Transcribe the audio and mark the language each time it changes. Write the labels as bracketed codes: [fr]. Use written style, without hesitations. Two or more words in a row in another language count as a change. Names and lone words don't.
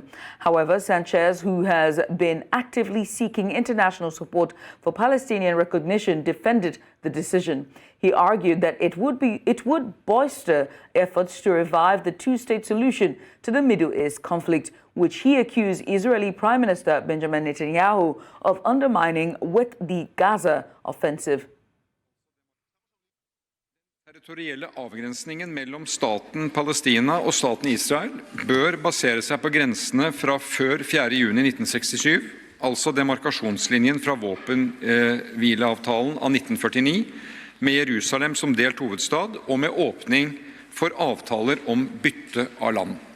[en] However, Sanchez, who has been actively seeking international support for Palestinian recognition, defended the decision. He argued that it would bolster efforts to revive the two-state solution to the Middle East conflict, which he accused Israeli Prime Minister Benjamin Netanyahu of undermining with the Gaza offensive. [no] Territorielle avgrensningen mellom staten Palestina og staten Israel bør basere seg på grensene fra før 4. juni 1967, altså demarkasjonslinjen fra våpenhvileavtalen av 1949, med Jerusalem som delt hovedstad og med åpning for avtaler om bytte av land.